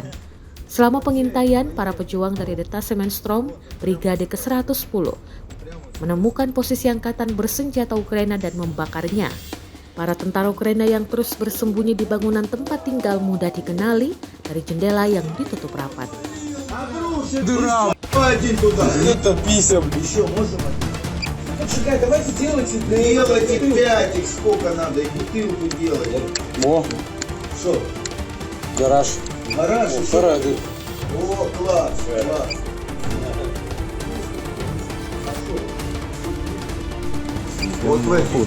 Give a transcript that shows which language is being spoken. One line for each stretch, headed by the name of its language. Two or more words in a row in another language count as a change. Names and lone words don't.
Indonesian: Selama pengintaian, para pejuang dari Detasemen Storm, Brigade ke-110, menemukan posisi angkatan bersenjata Ukraina dan membakarnya. Para tentara Ukraina yang terus bersembunyi di bangunan tempat tinggal mudah dikenali dari jendela yang ditutup rapat.
Russian: Давайте делайте 5, их сколько надо, и бутылку делать. О, Что? гараж. Гараж? О, Что? парады. О, класс, класс. Вот в этих,